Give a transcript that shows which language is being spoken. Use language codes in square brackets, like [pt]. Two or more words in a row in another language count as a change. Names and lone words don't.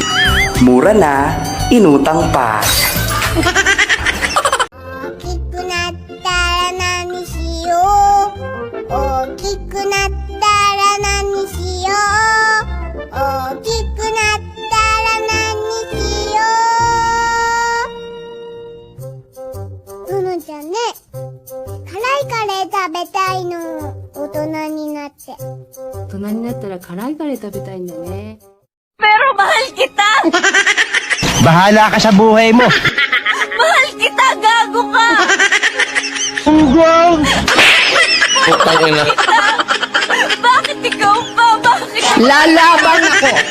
[tl] Mura na, inutang pa. [ja] 大きくなったら何しよう大きくなったら何しよう大きくなったら何しようののちゃんね辛いカレー食べたいの大人になって大人になったら辛いカレー食べたいんだね。 [tl] Pero mahal kita! Bahala ka sa buhay mo! Mahal kita! Gago ka! Ugong! Bakit ikaw pa? Bakit? Lalaban ako!